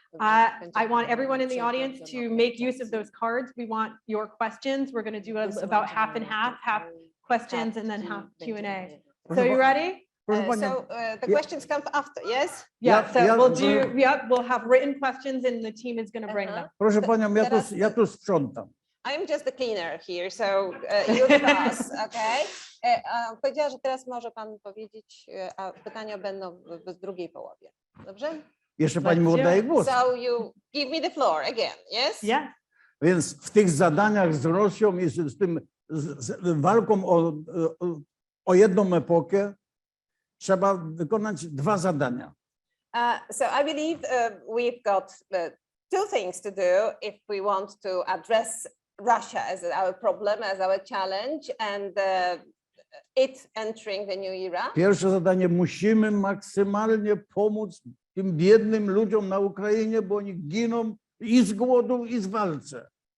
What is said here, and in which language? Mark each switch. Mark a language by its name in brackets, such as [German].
[English] I want everyone in the audience to make use of those cards. We want your questions. We're going to do about half and half questions and then half Q&A. So you ready? [Polish] Proszę panią, [English] So the questions come after, yes? Yeah, so yeah, we'll have written questions and the team is going to bring them. [Polish] proszę panią, ja tu sprzątam. [English] I'm just the cleaner here, so you're the boss, okay? [Polish] Powiedziała, że teraz może pan powiedzieć, a pytania będą w drugiej połowie. Dobrze? Jeszcze pani mi [English] Let's do [Polish] oddaje [English] it. [Polish] głos. [English] So you give me the floor again, yes? Yeah. [Polish] Więc w tych zadaniach z Rosją i z tym walką o jedną epokę trzeba wykonać dwa zadania. [English] So I believe we've got two things to do if we want to address Russia as our problem, as our challenge, and it entering the new era. [Polish] Pierwsze zadanie, musimy maksymalnie pomóc tym biednym ludziom na Ukrainie, bo oni giną i z głodu, i z walce.